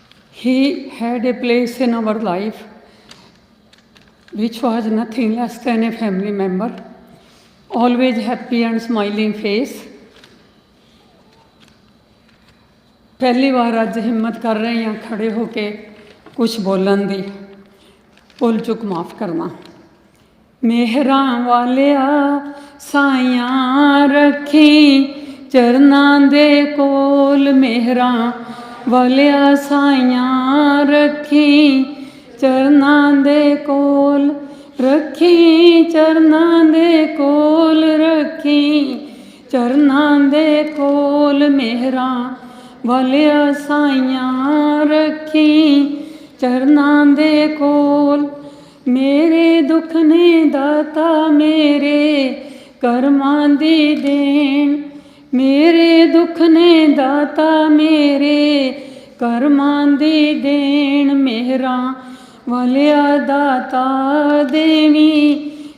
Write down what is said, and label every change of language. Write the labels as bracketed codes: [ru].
[en] He had a place in our life which was nothing less than a family member. Always happy and smiling face. [pa] पहली बार आज हिम्मत कर रहे हैं खड़े होके कुछ बोलन दी, भुल चुक माफ़ करना। मेहरां वालिया साइयां रखी चरनां दे कोल, मेहरां वालिया साइयां रखी चरनां दे कोल, ਰੱਖੀ ਚਰਨਾਂ ਦੇ ਕੋਲ ਰੱਖੀ ਚਰਨਾਂ ਦੇ ਕੋਲ ਮਿਹਰਾਂ ਵਾਲਿਆ ਸਾਈਆਂ ਰੱਖੀ ਚਰਨਾਂ ਦੇ ਕੋਲ ਮੇਰੇ ਦੁੱਖ ਨੇ ਦਾਤਾ ਮੇਰੇ ਕਰਮਾਂ ਦੀ ਦੇਣ ਮੇਰੇ ਦੁੱਖ ਨੇ ਦਾਤਾ ਮੇਰੇ ਕਰਮਾਂ ਦੀ ਦੇਣ ਮਿਹਰਾਂ ਵਾਲਿਆ ਦਾਤਾ ਦੇਵੀ